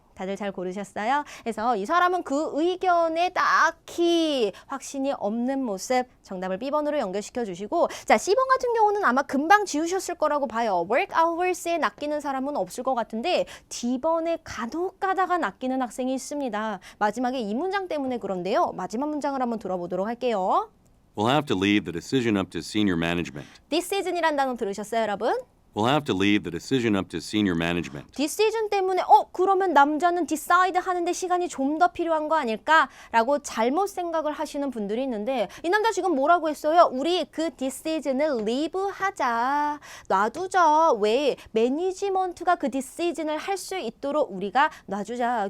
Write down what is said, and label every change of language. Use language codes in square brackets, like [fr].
[ko] 다들 잘 고르셨어요? 그래서 이 사람은 그 의견에 딱히 확신이 없는 모습 정답을 B번으로 연결시켜 주시고 자, C번 같은 경우는 아마 금방 지우셨을 거라고 봐요. work hours에 낚이는 사람은 없을 것 같은데 D번에 간혹 가다가 낚이는 학생이 있습니다. 마지막에 이 문장 때문에 그런데요. 마지막 문장을 한번 들어보도록 할게요. [en] We'll have to leave the decision up to senior management. This season [ko] 이란 단어 들으셨어요, 여러분? [en] will have to leave the decision up to senior management. [ko] 디시전 때문에 그러면 남자는 decide 하는데 시간이 좀 더 필요한 거 아닐까라고 잘못 생각을 하시는 분들이 있는데 이 남자 지금 뭐라고 했어요? 우리 그 decision을 leave 하자. 놔두자. 왜? 매니지먼트가 그 decision을 할 수 있도록 우리가 놔주자.